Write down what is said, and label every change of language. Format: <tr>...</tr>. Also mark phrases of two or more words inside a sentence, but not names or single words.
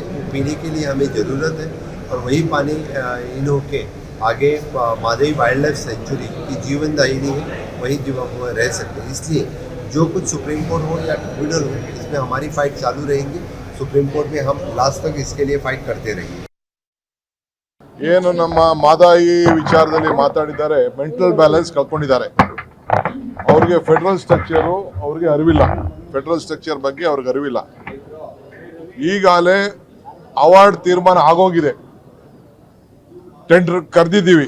<hi>वो पीने के लिए हमें ज़रूरत है और वही पानी इन होके आगे मादई वाइल्ड लाइफ सेंचुरी की जीवन दायिनी है, वही रह सकते हैं. इसलिए जो कुछ सुप्रीम कोर्ट हो या ट्रिब्यूनल हो, इसमें हमारी फाइट चालू रहेंगी. सुप्रीम कोर्ट में हम लास्ट तक इसके लिए फाइट करते रहेंगे.</hi> <kn>ಏನು ನಮ್ಮ ಮಹದಾಯಿ ವಿಚಾರದಲ್ಲಿ ಮಾತಾಡಿದ್ದಾರೆ,</kn> <en>mental balance</en> <kn>ಕಳ್ಕೊಂಡಿದ್ದಾರೆ. ಅವ್ರಿಗೆ</kn> <en>federal structure</en> <kn>ಅವ್ರಿಗೆ ಅರಿವಿಲ್ಲ,</kn> <en>federal structure</en> <kn>ಬಗ್ಗೆ ಅವ್ರಿಗೆ ಅರಿವಿಲ್ಲ. ಈಗಾಗಲೇ ಅವಾರ್ಡ್ ತೀರ್ಮಾನ ಆಗೋಗಿದೆ, ಟೆಂಡರ್ ಕರೆದಿದ್ದೀವಿ.</kn>